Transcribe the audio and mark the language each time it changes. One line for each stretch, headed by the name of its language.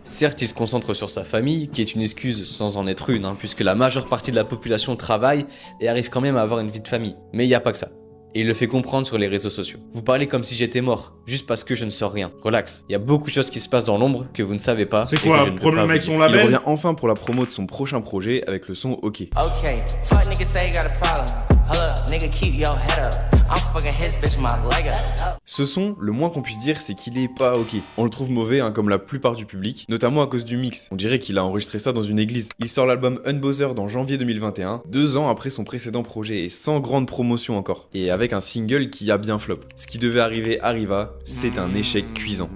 French: Certes, il se concentre sur sa famille, qui est une excuse sans en être une, puisque la majeure partie de la population travaille et arrive quand même à avoir une vie de famille. Mais il n'y a pas que ça. Et il le fait comprendre sur les réseaux sociaux. Vous parlez comme si j'étais mort, juste parce que je ne sors rien. Relax, il y a beaucoup de choses qui se passent dans l'ombre que vous ne savez pas. C'est quoi, le problème avec son label? Il revient enfin pour la promo de son prochain projet avec le son OK.
English: Okay, fuck nigga say you got a problem. Hold up, nigga keep your head up. I'm fucking his bitch my leg up.
French: Ce son, le moins qu'on puisse dire, c'est qu'il est pas OK. On le trouve mauvais, comme la plupart du public, notamment à cause du mix. On dirait qu'il a enregistré ça dans une église. Il sort l'album Unbothered en janvier 2021, 2 ans après son précédent projet et sans grande promotion encore. Et avec un single qui a bien flop. Ce qui devait arriver arriva, c'est un échec cuisant.